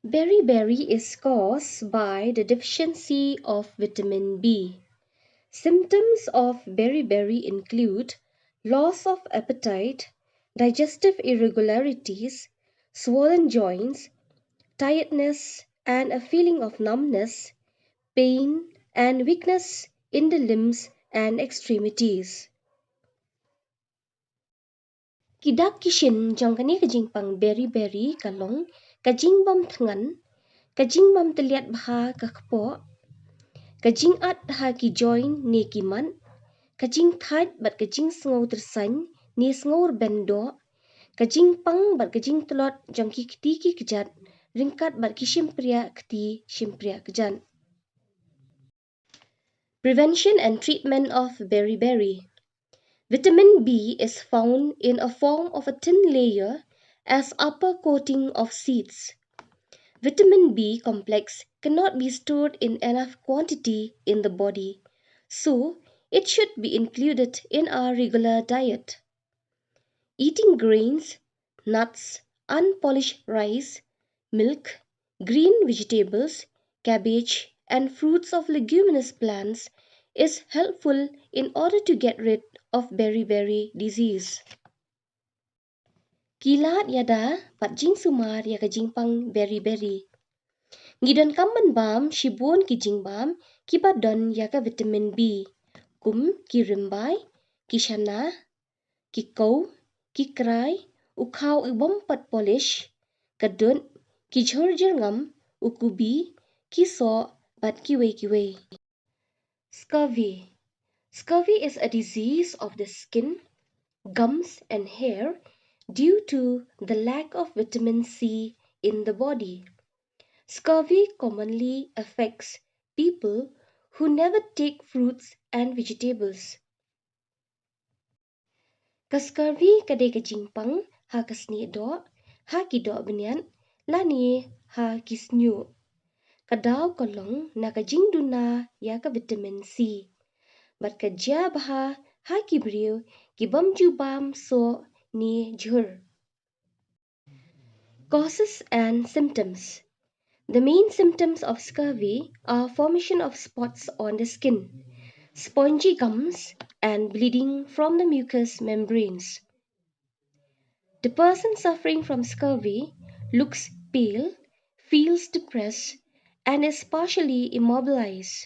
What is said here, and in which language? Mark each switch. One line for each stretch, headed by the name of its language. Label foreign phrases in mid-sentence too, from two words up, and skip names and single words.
English: Beriberi is caused by the deficiency of vitamin B. Symptoms of beriberi include loss of appetite, digestive irregularities, swollen joints, tiredness and a feeling of numbness, pain and weakness in the limbs and extremities.
Khasi: Kidak kishin jong kani kajing pang beriberi kalong kajing bam thangan kajing bam teliat bha kakpo kajing at ha ki join ni kiman kajing thait bat kajing sngow tersany ni sngow bendo kajing pang bat kajing telot jong ki kti ki kejat ringkat bat ki shimpria kti shimpria kejan.
English: Prevention and treatment of beriberi. Vitamin B is found in a form of a thin layer as upper coating of seeds. Vitamin B complex cannot be stored in enough quantity in the body, so it should be included in our regular diet. Eating grains, nuts, unpolished rice, milk, green vegetables, cabbage, and fruits of leguminous plants is helpful in order to get rid of beriberi disease.
Khasi: Kilat yada pat jing sumar ya kajing pang beriberi. Ngidan kamban bam shibun ki jing bam ki badan ya ka vitamin B. Kum ki rimbai, ki shana, ki kau, ki krai, ukau ibom pat polish, kadun, ki jhurjir ngam, ukubi, ki so, bat kiwe.
English: Scurvy. Scurvy is a disease of the skin, gums and hair due to the lack of vitamin C in the body. Scurvy commonly affects people who never take fruits and vegetables.
Khasi: Kascurvy kadai kajingpang ha kasni do, ha ki do benian, lani ha kisnyu. Kadau kolong na kajing duna ya ka vitamin C. Bat kajia baha ha ki briu ki bam jubam so ni jhur.
English: Causes and symptoms. The main symptoms of scurvy are formation of spots on the skin, spongy gums, and bleeding from the mucous membranes. The person suffering from scurvy looks pale, feels depressed, and is partially immobilized.